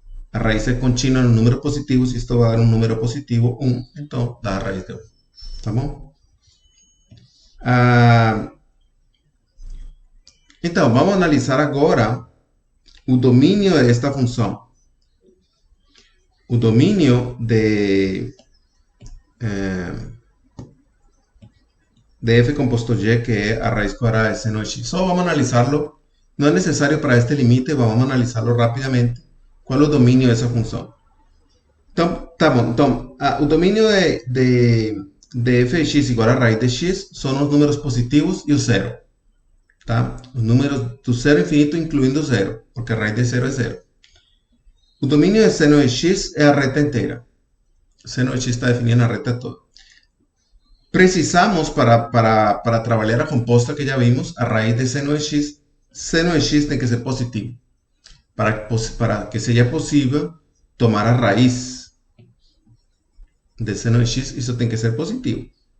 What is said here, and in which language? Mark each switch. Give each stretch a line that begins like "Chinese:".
Portuguese: A raiz é contínua no número positivo. Se isto vai dar um número positivo, 1, então dá a raiz de 1. Tá bom? Então, vamos analisar agora o domínio desta função. O domínio de f composto y,
Spanish: que es a raíz cuadrada de seno de x. Solo vamos a analizarlo. No es necesario para este límite, vamos a analizarlo rápidamente. ¿Cuál es el dominio de esa función? Entonces, el dominio de f de x igual a raíz de x son los números positivos y el 0. Tá? Los números do 0 infinito
Portuguese: incluindo
Spanish: 0, porque a raíz de 0 es 0. El dominio de seno de x es a reta entera.
Portuguese: O seno de x está definido na reta toda. Precisamos, para trabalhar a composta que já vimos, a raiz de seno de x tem que ser positivo. Para que seja possível tomar a raiz de seno de x, isso tem que ser positivo.